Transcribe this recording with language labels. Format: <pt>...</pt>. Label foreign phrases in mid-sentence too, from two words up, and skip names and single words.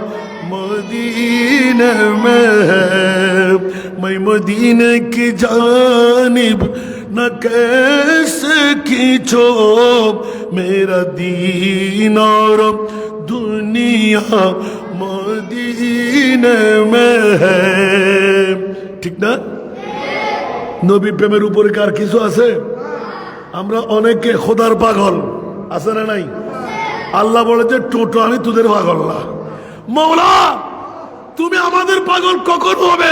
<ur>مدینے میں ہے، میں مدینے کی جانب نہ کیسے کھینچو، میرا دین اور دنیا مدینے میں ہے،</ur> <bn>ঠিক না? নবী প্রেমের উপরে কার কিছু আছে? আমরা অনেকে খোদার পাগল, আছে না নাই? আল্লাহ বলে যে টোটো আমি তোদের পাগল না, মওলা তুমি আমাদের পাগল কখন হবে?</bn>